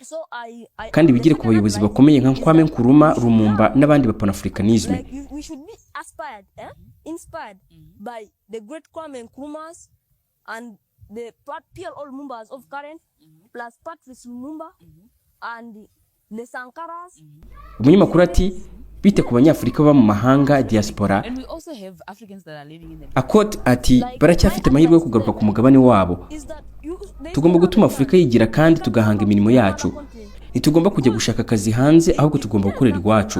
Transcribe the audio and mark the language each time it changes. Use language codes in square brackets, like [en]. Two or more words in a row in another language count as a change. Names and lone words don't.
[rw] kandi bigire ku bayobozi bakomeye nka Kwame Nkrumah, Lumumba n'abandi ba panafricanisme. [en] Like we should be aspired, inspired by the great Kwame Nkrumahs and the PLO Lumumbas of current, plus Patrice Lumumba and the Sankaras. [rw] Umunyamakuru ati bite ku banyafurika baba mu mahanga diaspora. Akot ati baracyafite amahirwe yo kugaruka ku mugabane wabo. Tugomba gutuma Afurika yigira kandi tugahanga imirimo yacu. Ntitugomba kujya gushaka akazi hanze, ahubwo tugomba gukorera iwacu.